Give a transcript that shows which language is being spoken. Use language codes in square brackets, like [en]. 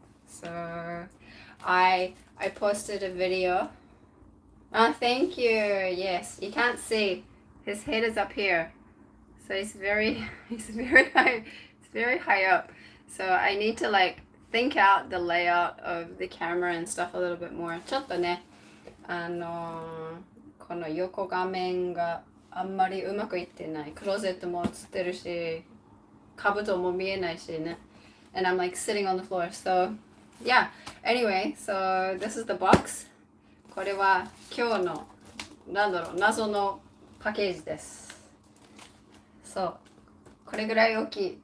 [en] So I posted a video. Oh, thank you. Yes, you can't see. His head is up here. So he's very high. It's very high up. So I need to think out the layout of the camera and stuff a little bit more. [ja] ちょっとね、この横画面があんまりうまくいってない。クローゼットも映ってるし、兜も見えないしね。 [en] And I'm sitting on the floor. So yeah, anyway, so this is the box. [ja] これは今日の謎のパッケージです。そう、これぐらい大きい。